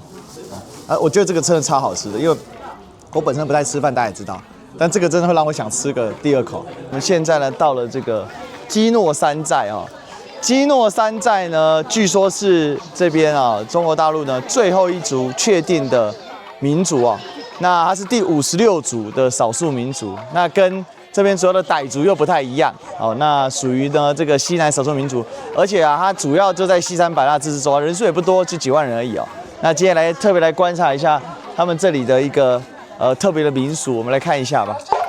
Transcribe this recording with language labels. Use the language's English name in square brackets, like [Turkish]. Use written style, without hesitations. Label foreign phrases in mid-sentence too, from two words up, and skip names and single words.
[Chinese] 我覺得這個真的超好吃的，因為我本身不太吃飯，大家也知道，但這個真的會讓我想吃個第二口。我們現在呢到了這個基諾山寨哦。基諾山寨呢，據說是這邊啊，中國大陸呢最後一族確定的民族啊。那它是第56族的少數民族，那跟這邊主要的傣族又不太一樣哦。那屬於呢這個西南少數民族，而且啊，它主要就在西雙版納自治州，人數也不多，就幾萬人而已哦。那接下來特別來觀察一下他們這裡的一個特別的民俗，我們來看一下吧。